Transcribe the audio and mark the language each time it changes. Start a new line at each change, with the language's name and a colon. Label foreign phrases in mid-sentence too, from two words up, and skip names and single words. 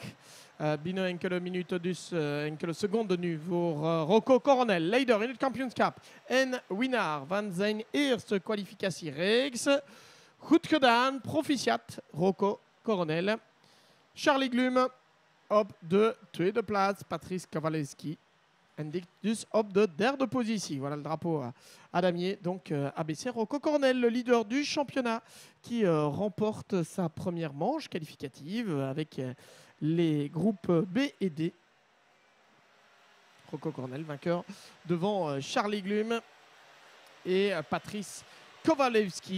Dutch: Binnen enkele minuten dus, enkele seconden nu voor Rocco Coronel, leider in het kampioenschap en winnaar van zijn eerste kwalificatiereeks. Goed gedaan, proficiat Rocco Coronel. Charlie Glum op de tweede plaats, Patrice Kawalinski. En dus op de derde positie.
French: Voilà le drapeau à damier. Donc ABC Rocco Coronel, le leader du championnat, qui remporte sa première manche qualificative avec les groupes B et D. Rocco Coronel, vainqueur devant Charlie Glum et Patrice Kowalewski.